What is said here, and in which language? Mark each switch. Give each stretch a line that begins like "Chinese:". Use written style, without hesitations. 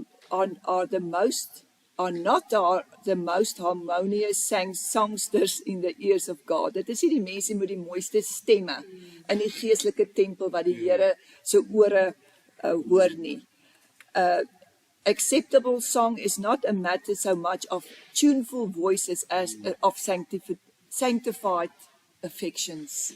English: are not the most harmonious songsters in the ears of God.
Afrikaans: Dit is nie die mense met die mooiste stemme in die geestelike tempel wat die Here se ore hoor nie.
English: Acceptable song is not a matter so much of tuneful voices as of sanctified affections.